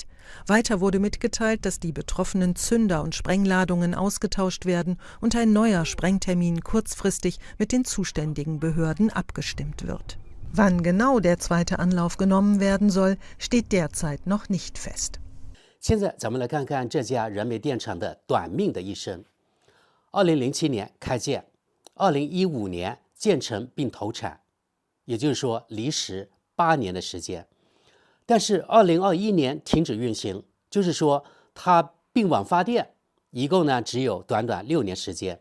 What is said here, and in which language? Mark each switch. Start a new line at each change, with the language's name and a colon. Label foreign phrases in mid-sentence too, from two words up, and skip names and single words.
German: Weiter wurde mitgeteilt, dass die betroffenen Zünder und Sprengladungen ausgetauscht werden und ein neuer Sprengtermin kurzfristig mit den zuständigen Behörden abgestimmt wird. Wann genau der zweite Anlauf genommen werden soll, steht derzeit noch nicht fest.
Chinese: 现在咱们来看看这家燃煤电厂的短命的一生。2007年开建，2015年建成并投产，也就是说离时8年的时间。但是2021年停止运行，就是说它并网发电，一共呢只有短短6年时间。